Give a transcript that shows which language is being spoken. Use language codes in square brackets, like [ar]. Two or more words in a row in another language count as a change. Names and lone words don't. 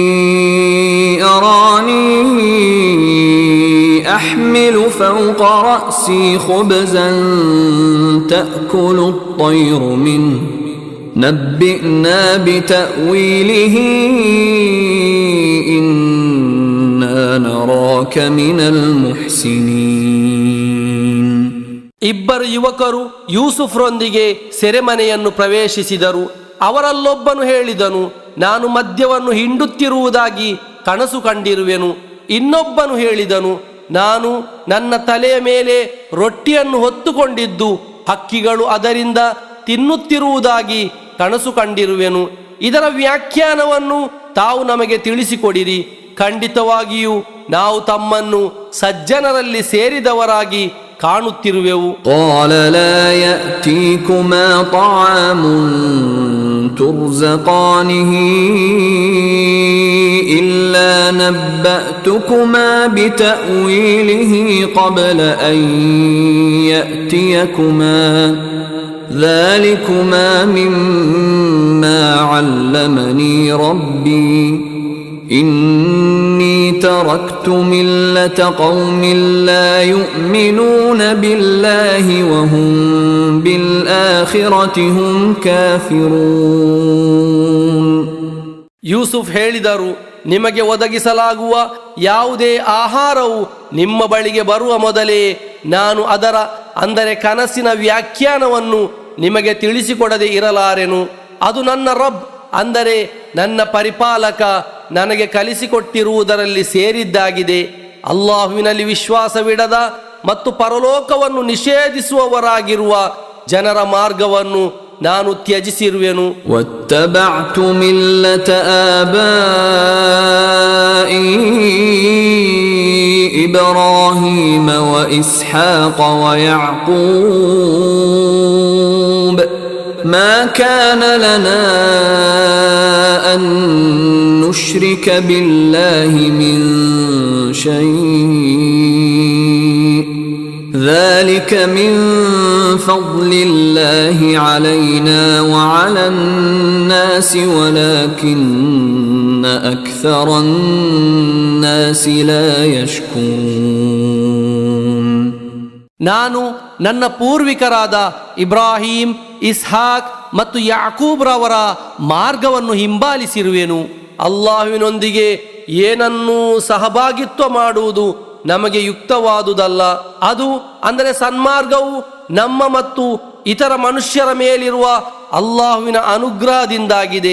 [ar] أراني أحمل فوق رأسي خبزا تأكل الطير منه نبئنا بتأويله إنا نراك من المحسنين. [kn] ಇಬ್ಬರು ಯುವಕರು ಯೂಸುಫ್ರೊಂದಿಗೆ ಸೆರೆಮನೆಯನ್ನು ಪ್ರವೇಶಿಸಿದರು. ಅವರಲ್ಲೊಬ್ಬನು ಹೇಳಿದನು, ನಾನು ಮದ್ಯವನ್ನು ಹಿಂಡುತ್ತಿರುವುದಾಗಿ ಕನಸು ಕಂಡಿರುವೆನು. ಇನ್ನೊಬ್ಬನು ಹೇಳಿದನು, ನಾನು ನನ್ನ ತಲೆಯ ಮೇಲೆ ರೊಟ್ಟಿಯನ್ನು ಹೊತ್ತುಕೊಂಡಿದ್ದು ಹಕ್ಕಿಗಳು ಅದರಿಂದ ತಿನ್ನುತ್ತಿರುವುದಾಗಿ ಕನಸು ಕಂಡಿರುವೆನು. ಇದರ ವ್ಯಾಖ್ಯಾನವನ್ನು ತಾವು ನಮಗೆ ತಿಳಿಸಿಕೊಡಿರಿ. ಖಂಡಿತವಾಗಿಯೂ ನಾವು ತಮ್ಮನ್ನು ಸಜ್ಜನರಲ್ಲಿ ಸೇರಿದವರಾಗಿ ಕಾಣುತ್ತಿರುವೆವು. [ar] قال لا يأتيكما طعام ترزقانه إلا نبأتكما بتأويله قبل أن يأتيكما ذلكما مما علمني ربي إني تركت ملة قوم لا يؤمنون بالله وهم بالآخرة هم كافرون. [kn] ಯೂಸುಫ್ ಹೇಳಿದರು, ನಿಮಗೆ ಒದಗಿಸಲಾಗುವ ಯಾವುದೇ ಆಹಾರವು ನಿಮ್ಮ ಬಳಿಗೆ ಬರುವ ಮೊದಲೇ ನಾನು ಅದರ ಅಂದರೆ ಕನಸಿನ ವ್ಯಾಖ್ಯಾನವನ್ನು ನಿಮಗೆ ತಿಳಿಸಿಕೊಡದೆ ಇರಲಾರೆನು. ಅದು ನನ್ನ ರಬ್ ಅಂದರೆ ನನ್ನ ಪರಿಪಾಲಕ ನನಗೆ ಕಲಿಸಿಕೊಟ್ಟಿರುವುದರಲ್ಲಿ ಸೇರಿದ್ದಾಗಿದೆ. ಅಲ್ಲಾಹುವಿನಲ್ಲಿ ವಿಶ್ವಾಸವಿಡದ ಮತ್ತು ಪರಲೋಕವನ್ನು ನಿಷೇಧಿಸುವವರಾಗಿರುವ ಜನರ ಮಾರ್ಗವನ್ನು ನಾನು ತ್ಯಜಿಸಿರುವೆನು. [ar] واتبعت ملة آبائي إبراهيم وإسحاق ويعقوب ما كان لنا أن نشرك بالله من شيء ذلك من فضل الله علينا وعلى الناس ولكن أكثر الناس لا يشكرون. [kn] ನಾನು ನನ್ನ ಪೂರ್ವಿಕರಾದ ಇಬ್ರಾಹಿಂ, ಇಸ್ಹಾಕ್ ಮತ್ತು ಯಾಕೂಬ್ರವರ ಮಾರ್ಗವನ್ನು ಹಿಂಬಾಲಿಸಿರುವೆನು. ಅಲ್ಲಾಹುವಿನೊಂದಿಗೆ ಏನನ್ನೂ ಸಹಭಾಗಿತ್ವ ಮಾಡುವುದು ನಮಗೆ ಯುಕ್ತವಾದುದಲ್ಲ. ಅದು ಅಂದರೆ ಸನ್ಮಾರ್ಗವು ನಮ್ಮ ಮತ್ತು ಇತರ ಮನುಷ್ಯರ ಮೇಲಿರುವ ಅಲ್ಲಾಹುವಿನ ಅನುಗ್ರಹದಿಂದಾಗಿದೆ.